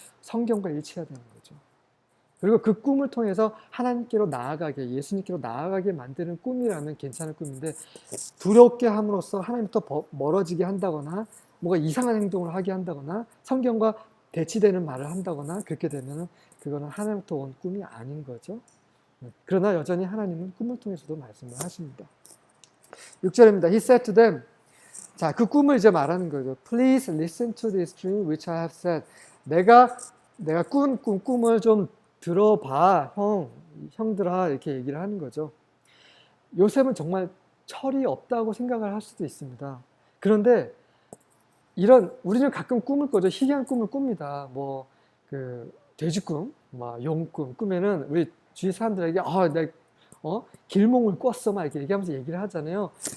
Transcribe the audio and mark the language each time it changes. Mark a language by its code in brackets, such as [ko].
[ko] 성경과 일치해야 되는 거죠. 그리고 그 꿈을 통해서 하나님께로 나아가게, 예수님께로 나아가게 만드는 꿈이라면 괜찮은 꿈인데, 두렵게 함으로써 하나님부터 멀어지게 한다거나 뭔가 이상한 행동을 하게 한다거나 성경과 대치되는 말을 한다거나 그렇게 되면 그거는 하나님부터 온 꿈이 아닌 거죠. 그러나 여전히 하나님은 꿈을 통해서도 말씀을 하십니다. 6절입니다. [en] He said to them, [ko] 자, 그 꿈을 이제 말하는 거죠. [en] Please listen to this dream which I have said. [ko] 내가 꾼 꿈을 좀 들어봐, 형들아, 이렇게 얘기를 하는 거죠. 요셉은 정말 철이 없다고 생각을 할 수도 있습니다. 그런데 우리는 가끔 꿈을 꿔죠. 희귀한 꿈을 꿉니다. 돼지꿈, 용꿈 꾸면은 우리 주위 사람들에게 길몽을 꿨어, 막 이렇게 얘기하면서 얘기를 하잖아요.